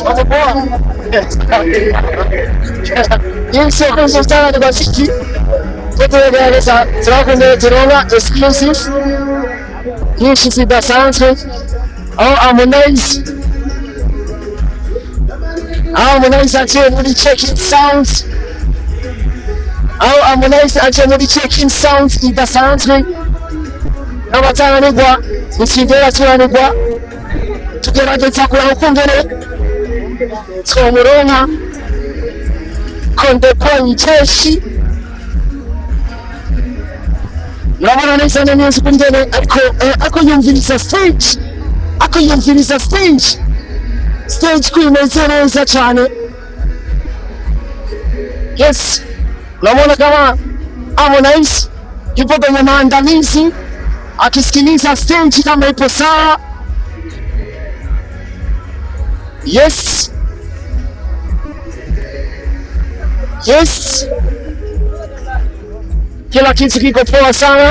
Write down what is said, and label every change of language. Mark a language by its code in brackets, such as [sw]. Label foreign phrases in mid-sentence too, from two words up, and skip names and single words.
[rn] Yes, kutugerageza turakomeye turonka exclusive nyinshi zidasanzwe aho Harmonize aciye muri [en] checking sounds [rn] idasanzwe n'abatananirwa gutsindira turanirwa tugerageza kuraba ukungene twomuronka Konde Boy Jeshi murabona neza neza ukungene ariko yumviriza stage kwimeze neza cyane. [sw] Yes, naona kama Harmonize yupo kwenye maandalizi akisikiliza stage kama ipo sawa. Yes, kila kitu kiko poa sana.